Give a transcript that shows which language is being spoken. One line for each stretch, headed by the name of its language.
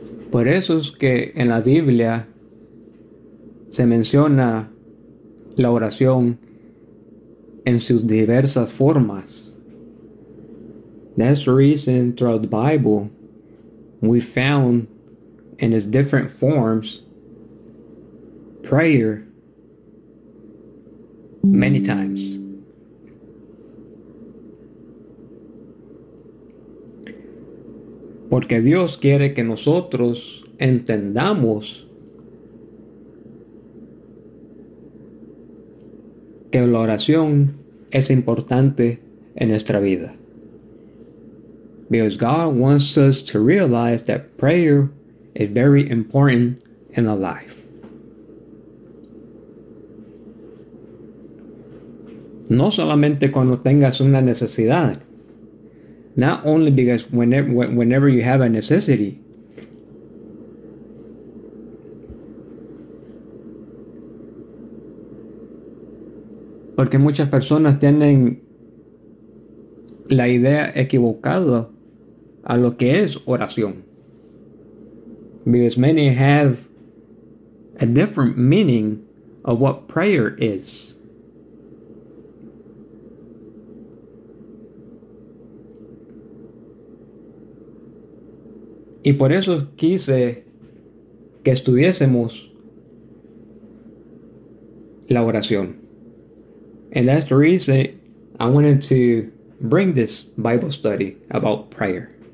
Spanish: Por eso es que en la Biblia se menciona la oración en sus diversas formas.
English: That's the reason throughout the Bible we found in its different forms prayer many times.
Spanish: Porque Dios quiere que nosotros entendamos que la oración es importante en nuestra vida.
English: Because God wants us to realize that prayer is very important in our life.
Spanish: No solamente cuando tengas una necesidad.
English: Not only because whenever you have a necessity.
Spanish: Porque muchas personas tienen la idea equivocada a lo que es oración.
English: Because many have a different meaning of what prayer is.
Spanish: Y por eso quise que estudiésemos la oración.
English: And that's the reason I wanted to bring this Bible study about prayer.